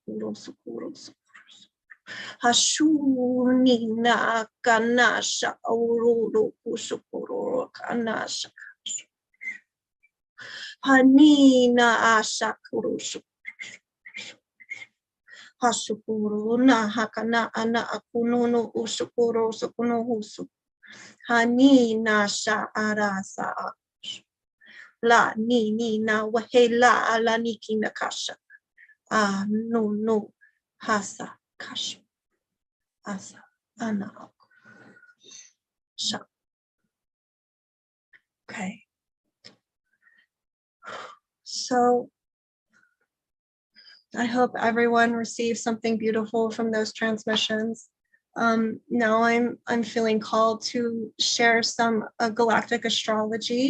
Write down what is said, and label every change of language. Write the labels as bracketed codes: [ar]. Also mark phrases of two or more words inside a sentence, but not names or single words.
[en] Hashunina kanasha aururu kusukuro kanasha. Hanina ashakuru. Hasukuro na hakana ana akunono usukuro sukuno husu. Hanina sha arasa. La ni na wahela ala niki nakasha. No hasa kasha. Asa ana. Sha. Okay. So I hope everyone receives something beautiful from those transmissions. Now I'm feeling called to share some galactic astrology.